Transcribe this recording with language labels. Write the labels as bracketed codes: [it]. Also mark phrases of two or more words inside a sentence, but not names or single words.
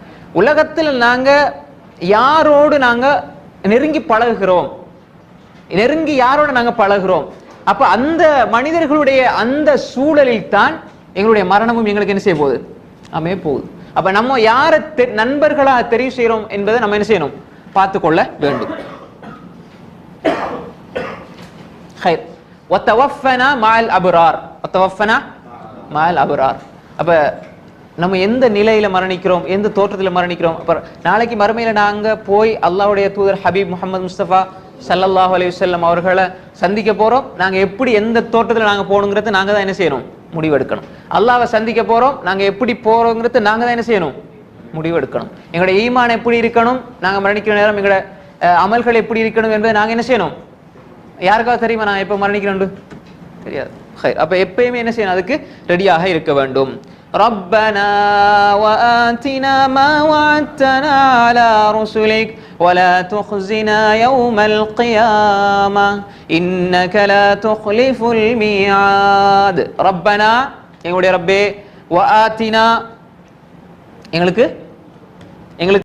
[ta] உலகத்தில் நாங்க யாரோடு நாங்க நெருங்கி பழகுகிறோம், நெருங்கி யாரோட நாங்க பழகுறோம், அப்ப அந்த மனிதர்களுடைய அந்த சூழலில் தான் எங்களுடைய மரணமும் எங்களுக்கு என்ன செய்ய போகுது, அமைய போகுது. அப்ப நம்ம யாரை நண்பர்களா தெரிவு செய்யறோம் என்பதை நம்ம என்ன செய்யணும், பார்த்து கொள்ள வேண்டும். [ar] خير وتوفنا مع الابرار وتوفنا مع الابرار. [ta] அப்ப நம்ம எந்த நிலையில மரணிக்கிறோம், எந்த தோற்றத்தில் மரணிக்கிறோம். அப்புறம் நாளைக்கு மறுமையில நாங்க போய் அல்லாஹ்வுடைய தூதர் ஹபீப் முஹம்மது முஸ்தபா [ar] صلى الله عليه وسلم [ta] அவர்களை சந்திக்க போறோம். நாங்க எப்படி எந்த தோற்றத்தில் நாங்க போகணுங்கிறத நாங்க தான் என்ன செய்யணும், முடிவெடுக்கணும். அல்லாஹ்வை சந்திக்க போறோம், நாங்க எப்படி போறோங்கிறது நாங்க தான் என்ன செய்யணும், முடிவெடுக்கணும். எங்களுடைய ஈமான் எப்படி இருக்கணும், நாங்க மரணிக்கிற நேரம் எங்களோட அமல்கள் எப்படி இருக்கணும் என்பதை நாங்க என்ன செய்யணும். யாருக்காவது தெரியுமா நான் எப்ப மரணிக்கிறோம்? தெரியாது. அப்ப எப்பயுமே என்ன செய்யணும், அதுக்கு ரெடியாக இருக்க வேண்டும். [ar] ربنا وآتنا ما وعدتنا على رسلك ولا تخزنا يوم القيامة إنك لا تخلف الميعاد. [ta] ربنا எங்களுடைய ரப்பே, وآتنا எங்களுக்கு